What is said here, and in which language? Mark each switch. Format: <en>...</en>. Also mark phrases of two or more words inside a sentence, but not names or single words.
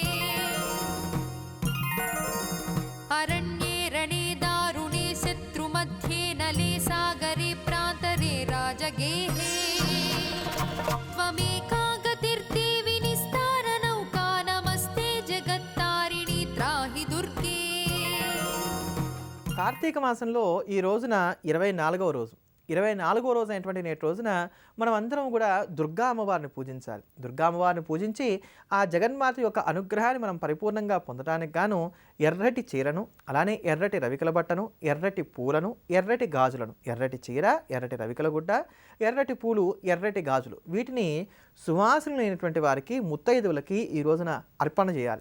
<sa>अरण्ये रणे दारुणे शत्रुमध्ये नले सागरे प्रान्तरे राजगेहे त्वमेका गतिर्देवि निस्तारनौका, नमस्ते जगत्तारिणि त्राहि दुर्गे.</sa> <te>కార్తీక మాసంలో ఈ రోజున 24వ రోజు. 24వ రోజు అయినటువంటి నేటి రోజున మనం అందరం కూడా దుర్గా అమ్మవారిని పూజించాలి. దుర్గా అమ్మవారిని పూజించి ఆ జగన్మాత యొక్క అనుగ్రహాన్ని మనం పరిపూర్ణంగా పొందడానికి గాను ఎర్రటి చీరను, అలానే ఎర్రటి రవికల బట్టను, ఎర్రటి పూలను, ఎర్రటి గాజులను, ఎర్రటి చీర, ఎర్రటి రవికల గుడ్డ, ఎర్రటి పూలు, ఎర్రటి గాజులు, వీటిని సువాసనలైనటువంటి వారికి, ముత్తైదువులకి ఈ రోజున అర్పణ చేయాలి.</te>